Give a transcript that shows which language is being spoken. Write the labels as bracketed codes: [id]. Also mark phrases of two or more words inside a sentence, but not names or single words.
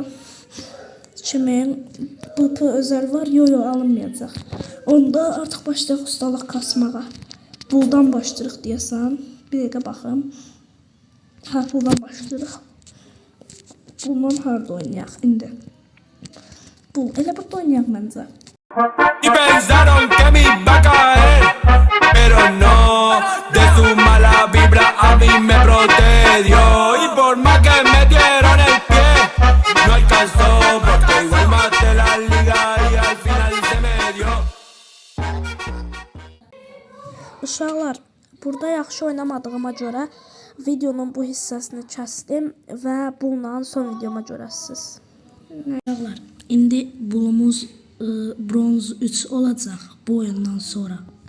[az] 2000 BP özel var. Yo alınmayacaq. Onda artıq başlayaq ustalıq kasmağa. Buldan başlayırıq deyəsən. Bir dəqiqə baxım. Buldan başlayırıq. Buldan harda oynayaq indi? Bul. Elə burada oynayaq məncə. [es] Y pensaron que me iba a caer, pero no, de su mala vibra a mí me protegió. Y por más que me dieron el pie, no alcanzó, porque igual maté la liga y al final se me dio. [az] Uşaqlar, burada yaxşı oynamadığıma görə videonun bu hissəsini kəsdim və bununla son videoma görəsiniz. Uşaqlar, indi bulumuz bronz 3 olacaq bu oyundan sonra.